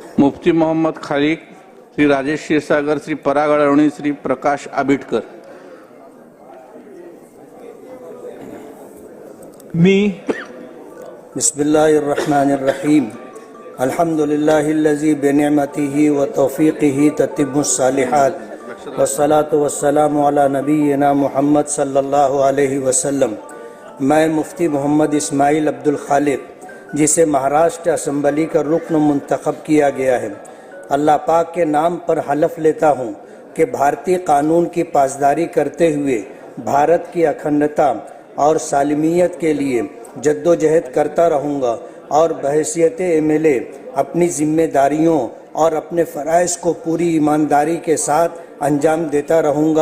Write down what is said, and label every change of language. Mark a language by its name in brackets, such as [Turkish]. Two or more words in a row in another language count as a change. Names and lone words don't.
[Marathi] मुफ्ती मोहम्मद खालिक, श्री राजेश क्षीरसागर, श्री पराग अडवणी, श्री प्रकाश आबिटकर। मी [Arabic] بسم الله الرحمن الرحيم الحمد لله الذي بنعمته وتوفيقه تتم الصالحات والصلاة والسلام على نبينا محمد صلى الله عليه وسلم. [Urdu] میں مفتی محمد اسماعیل عبد الخالق، جسے مہاراشٹر اسمبلی کا رکن منتخب کیا گیا ہے، اللہ پاک کے نام پر حلف لیتا ہوں کہ بھارتیہ قانون کی پاسداری کرتے ہوئے بھارت کی اکھنڈتا اور سالمیت کے لیے جدوجہد کرتا رہوں گا اور بحیثیت ایم ایل اے اپنی ذمہ داریوں اور اپنے فرائض کو پوری ایمانداری کے ساتھ انجام دیتا رہوں گا.